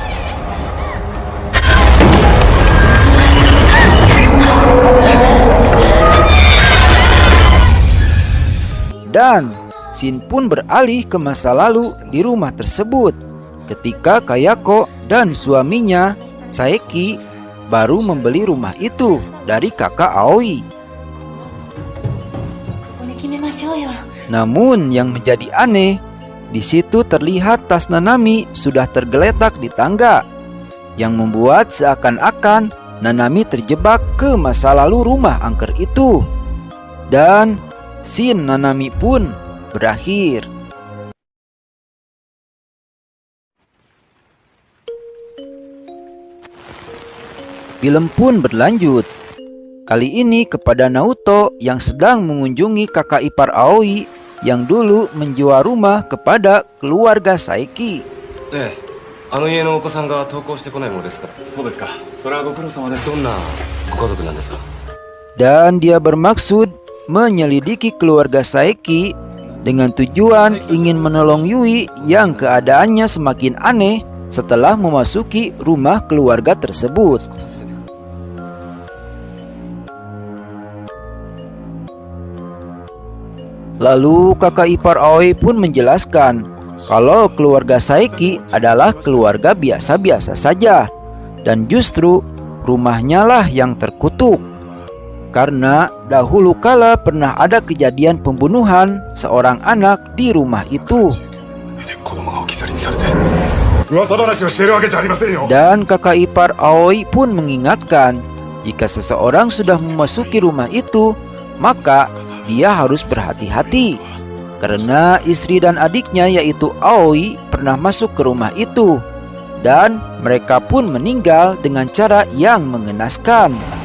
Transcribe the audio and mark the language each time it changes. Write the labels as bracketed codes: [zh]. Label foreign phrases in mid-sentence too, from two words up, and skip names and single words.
[id] Dan scene pun beralih ke masa lalu di rumah tersebut ketika Kayako dan suaminya Saeki baru membeli rumah itu dari kakak Aoi. [ja] ここで決めましょうよ。 [id] Namun yang menjadi aneh, di situ terlihat tas Nanami sudah tergeletak di tangga, yang membuat seakan-akan Nanami terjebak ke masa lalu rumah angker itu. Dan scene Nanami pun berakhir. Film pun berlanjut. Kali ini kepada Naoto yang sedang mengunjungi kakak ipar Aoi yang dulu menjual rumah kepada keluarga Saeki. [ja] ええ、あの家のお子さんが登校してこないものですから。そうですか。それはご苦労様です。どんなご家族なんですか？ [id] Dan dia bermaksud menyelidiki keluarga Saeki dengan tujuan ingin menolong Yui yang keadaannya semakin aneh setelah memasuki rumah keluarga tersebut. Lalu kakak ipar Aoi pun menjelaskan kalau keluarga Saeki adalah keluarga biasa-biasa saja, dan justru rumahnya lah yang terkutuk. Karena dahulu kala pernah ada kejadian pembunuhan seorang anak di rumah itu. [ja] 子供が置き去りにされて噂話をしているわけじゃありませんよ。 [id] Dan kakak ipar Aoi pun mengingatkan, jika seseorang sudah memasuki rumah itu, maka dia harus berhati-hati. Karena istri dan adiknya yaitu Aoi pernah masuk ke rumah itu, dan mereka pun meninggal dengan cara yang mengenaskan.